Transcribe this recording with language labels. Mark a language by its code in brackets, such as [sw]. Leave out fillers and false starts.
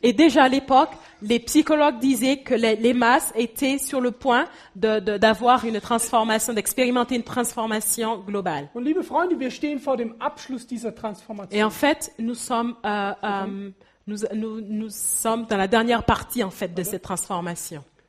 [fr] Et déjà à l'époque, les psychologues disaient que les masses étaient sur le point d'avoir une transformation, d'expérimenter une transformation globale. [de] Und liebe Freunde, wir stehen vor dem Abschluss dieser Transformation. [fr] Et en fait, nous sommes dans la dernière partie en fait de cette transformation.